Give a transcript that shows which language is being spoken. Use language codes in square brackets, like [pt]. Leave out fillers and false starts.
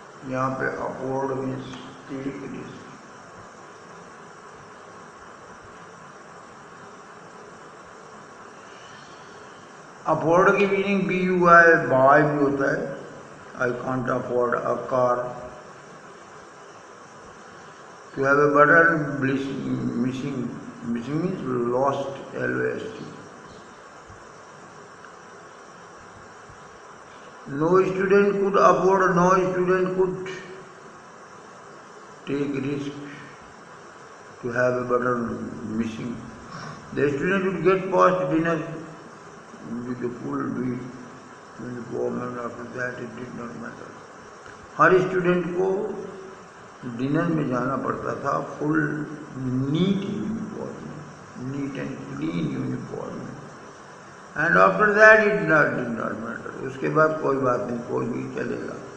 [hi] यहाँ पे [en] Afford means take risk. [hi] Afford की मीनिंग BUY, बाय भी होता है. [en] I can't afford a car. To have a button missing means lost, LOST. No student could afford, no student could take risk to have a button missing. The student would get past dinner with a full uniform, and after that it did not matter. [hi] हर student को dinner में जाना पड़ता था full NEET uniform, neat and clean uniform. [en] And after that it did not matter. [hi] उसके बाद कोई बात नहीं, कोई भी चलेगा.